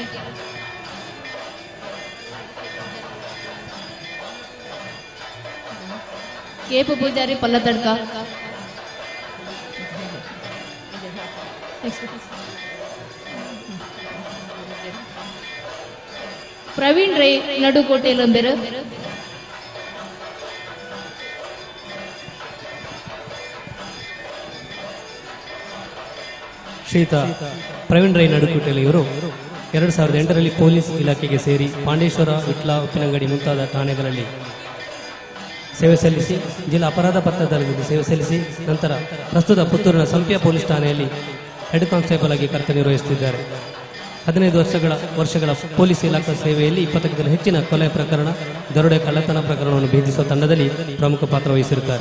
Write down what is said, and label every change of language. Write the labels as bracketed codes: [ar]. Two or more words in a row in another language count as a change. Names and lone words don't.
[kn] ಕೇಪು ಪೂಜಾರಿ ಪಲ್ಲತಡ್ಕ ಪ್ರವೀಣ್ ರೈ ನಡುಕೋಟೆ ಲಂಬೆರು ಶ್ರೀಯುತ ಪ್ರವೀಣ್ ರೈ ನಡುಕುಟೆಯಲ್ಲಿ ಇವರು 2008ರಲ್ಲಿ ಪೊಲೀಸ್ ಇಲಾಖೆಗೆ ಸೇರಿ ಪಾಂಡೇಶ್ವರ ವಿಟ್ಲ ಉಪ್ಪಿನಂಗಡಿ ಮುಂತಾದ ಠಾಣೆಗಳಲ್ಲಿ ಸೇವೆ ಸಲ್ಲಿಸಿ ಜಿಲ್ಲಾ ಅಪರಾಧ ಪತ್ರದಲ್ಲಿ ಸೇವೆ ಸಲ್ಲಿಸಿ ನಂತರ ಪ್ರಸ್ತುತ ಪುತ್ತೂರಿನ ಸಂಪ್ಯ ಪೊಲೀಸ್ ಠಾಣೆಯಲ್ಲಿ ಹೆಡ್ ಕಾನ್ಸ್ಟೇಬಲ್ ಆಗಿ ಕರ್ತವ್ಯನಿರ್ವಹಿಸುತ್ತಿದ್ದಾರೆ. 15 ವರ್ಷಗಳ ಪೊಲೀಸ್ ಇಲಾಖಾ ಸೇವೆಯಲ್ಲಿ 20ಕ್ಕೂ ಹೆಚ್ಚಿನ ಕೊಲೆ ಪ್ರಕರಣ, ದರೋಡೆ, ಕಳ್ಳತನ ಪ್ರಕರಣವನ್ನು ಭೇದಿಸುವ ತಂಡದಲ್ಲಿ ಪ್ರಮುಖ ಪಾತ್ರ ವಹಿಸಿರುತ್ತಾರೆ.